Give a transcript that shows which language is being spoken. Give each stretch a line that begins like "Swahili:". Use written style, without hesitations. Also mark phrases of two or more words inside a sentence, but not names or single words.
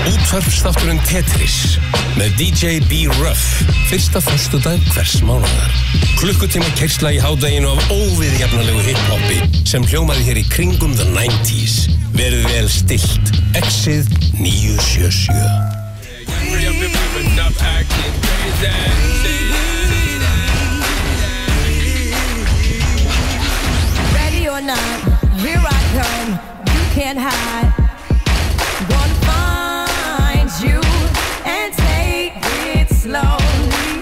Icelandic: Útvarpsþátturinn Tetris með DJ B-Ruff fyrsta föstudag hvers mánaðar. Klukkutíma keyrsla í hádeginu af óviðjafnalegu hip-hopi sem hljómaði hér í kringum
English: the 90s.
Icelandic: Verið vel stillt. Exið 977.
English: Ready or not, here I come. You can't hide. Gonna find you and take it slowly.